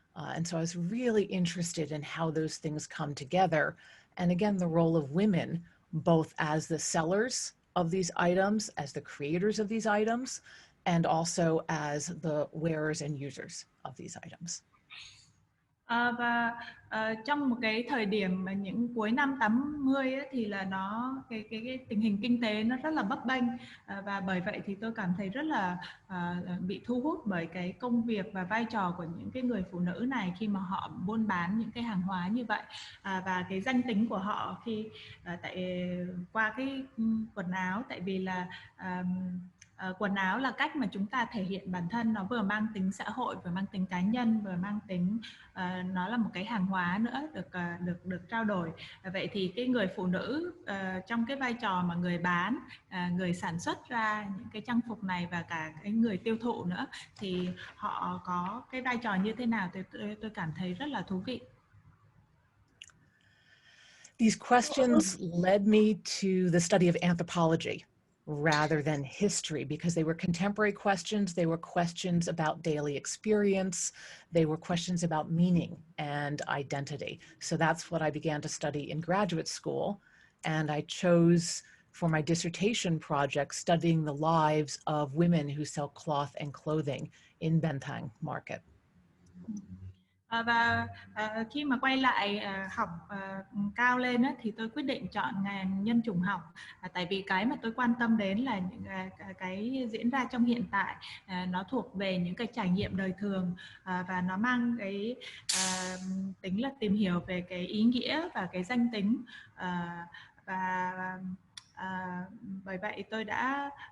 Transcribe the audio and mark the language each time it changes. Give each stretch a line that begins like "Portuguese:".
English: And so I was really interested in how those things come together. And again, the role of women, both as the sellers of these items, as the creators of these items, and also as the wearers and users of these items.
Vietnamese: Và trong một cái thời điểm mà những cuối năm 80 ấy, thì là cái tình hình kinh tế nó rất là bấp bênh, và bởi vậy thì tôi cảm thấy rất là bị thu hút bởi cái công việc và vai trò của những cái người phụ nữ này khi mà họ buôn bán những cái hàng hóa như vậy, và cái danh tính của họ khi qua cái quần áo, tại vì là quần áo là cách mà chúng ta thể hiện bản thân, nó vừa mang tính xã hội, vừa mang tính cá nhân, vừa mang tính nó là một cái hàng hóa nữa được trao đổi. Vậy thì cái người phụ nữ trong cái vai trò mà người bán, người sản xuất ra những cái trang phục này, và cả cái người tiêu thụ nữa, thì họ có cái vai trò như thế nào, tôi cảm thấy rất là thú vị.
English: These questions led me to the study of anthropology rather than history, because they were contemporary questions. They were questions about daily experience. They were questions about meaning and identity. So that's what I began to study in graduate school. And I chose for my dissertation project studying the lives of women who sell cloth and clothing in Bến Thành market.
Vietnamese: Và khi mà quay lại học cao lên á, thì tôi quyết định chọn ngành nhân chủng học, tại vì cái mà tôi quan tâm đến là những cái diễn ra trong hiện tại, nó thuộc về những cái trải nghiệm đời thường, và nó mang cái tính là tìm hiểu về cái ý nghĩa và cái danh tính, và bởi vậy tôi đã